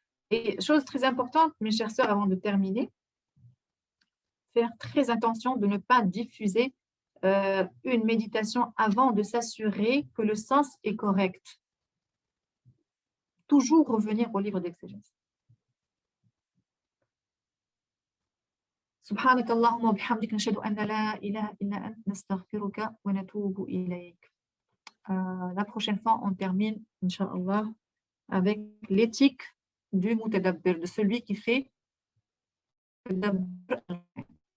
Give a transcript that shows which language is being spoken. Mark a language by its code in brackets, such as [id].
[fr] Et chose très importante, mes chères sœurs, avant de terminer, faire très attention de ne pas diffuser une méditation avant de s'assurer que le sens est correct. Toujours revenir au livre d'exégèse. [ar] سبحانك اللهم وبحمدك نشهد أن لا إله إلا أنت نستغفرك ونتوب إليك. [fr] La prochaine fois, on termine, Inch'Allah, avec l'éthique du mutadabbir, de celui qui fait tadabbur.